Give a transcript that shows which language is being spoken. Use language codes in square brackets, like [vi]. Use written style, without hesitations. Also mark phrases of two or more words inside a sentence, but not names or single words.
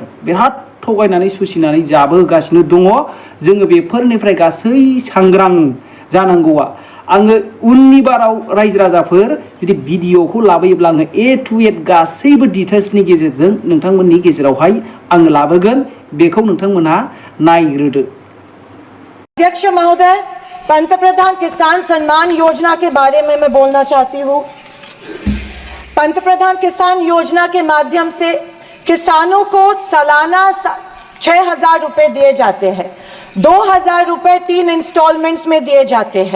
[brx] बिराद थगायनानै सुसिनानै जाबोगासिनो दङ। जोङो बेफोरनिफ्राय गासै सांग्रां जानांगौआ। आङो उननि बाराव रायजो राजाफोर जुदि भिडिअखौ लाबोयोब्ला आङो [en] A to Z [brx] गासैबो डिटेल्सनि गेजेरजों नोंथांमोननि गेजेरावहाय आङो लाबोगोन। बेखौ नोंथांमोनहा नायग्रोदो। [hi] अध्यक्ष महोदय, पंतप्रधान किसान सम्मान योजना के बारे में मैं बोलना चाहती हूँ। पंतप्रधान किसान योजना के माध्यम से किसानों को सालाना 6,000 रुपए दिए जाते हैं। 2,000 रुपए 3 इंस्टॉलमेंट्स में दिए जाते हैं।